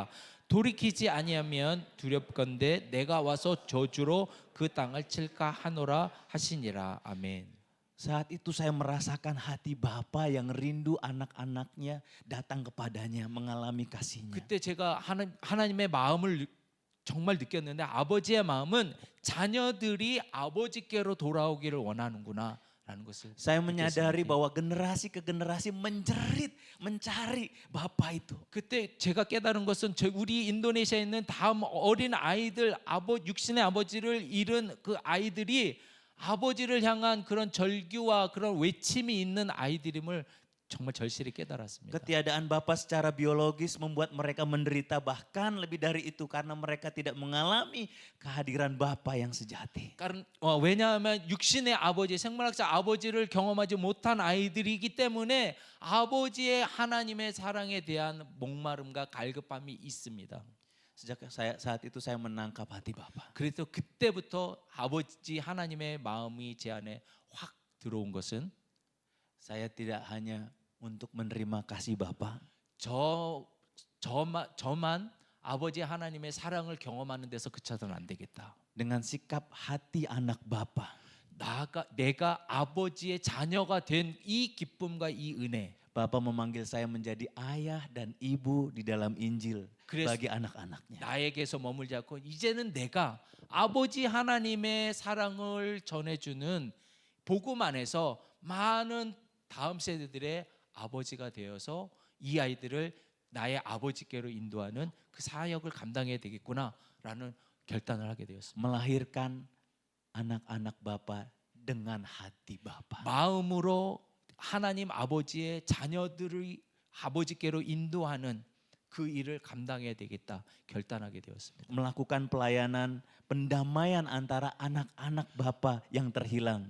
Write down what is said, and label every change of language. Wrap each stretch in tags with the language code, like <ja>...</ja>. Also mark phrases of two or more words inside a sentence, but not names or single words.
<ko>돌이키지 아니하면 두렵건대 내가 와서 저주로 그 땅을 칠까 하노라 하시니라. 아멘.</ko> <id>Saat itu saya merasakan hati Bapa yang rindu anak-anaknya datang kepadanya mengalami kasihnya.</id> <ko>그때 제가 하나님의 마음을 정말 느꼈는데 아버지의 마음은 자녀들이 아버지께로 돌아오기를 원하는구나. 라는 것을</ko> <id>Saya menyadari</id> <ko>느꼈습니다.</ko> <id>bahwa generasi ke generasi menjerit, mencari Bapa itu.</id> <ko>그때 제가 깨달은 것은 우리 인도네시아에 있는 다음 어린 아이들 육신의 아버지를 잃은 그 아이들이 아버지를 향한 그런 절규와 그런 외침이 있는 아이들임을 정말 절실히 깨달았습니다.</ko> <id>Ketiadaan Bapa secara biologis membuat mereka menderita, bahkan lebih dari itu karena mereka tidak mengalami kehadiran Bapa yang sejati.</id> <ko>왜냐하면 육신의 아버지, 생물학자 아버지를 경험하지 못한 아이들이기 때문에 아버지의 하나님의 사랑에 대한 목마름과 갈급함이 있습니다.</ko> <id>Saat itu saya menangkap hati Bapa.</id> <ko>그래서 그때부터 아버지 하나님의 마음이 제 안에 확 들어온 것은</ko> <id>Saya tidak hanya untuk menerima kasih Bapa,</id> <ko>저만 아버지 하나님의 사랑을 경험하는 데서 그쳐서는 안 되겠다.</ko> <id>dengan sikap hati anak Bapa.</id> <ko>내가 아버지의 자녀가 된 이 기쁨과 이 은혜.</ko> <id>Bapa memanggil saya menjadi ayah dan ibu di dalam Injil</id> <ko>그래서</ko> <id>bagi anak-anaknya.</id> <ko>나에게서 머물지 않고 이제는 내가 아버지 하나님의 사랑을 전해주는 복음 안에서 많은 다음 세대들의 아버지가 되어서 이 아이들을 나의 아버지께로 인도하는 그 사역을 감당해야 되겠구나라는 결단을 하게 되었습니다.</ko> <id>Melahirkan anak-anak Bapa dengan hati Bapa.</id> <ko>마음으로 하나님 아버지의 자녀들을 아버지께로 인도하는 그 일을 감당해야 되겠다 결단하게 되었습니다.</ko> <id>Melakukan pelayanan pendamaian antara anak-anak Bapa yang terhilang.</id>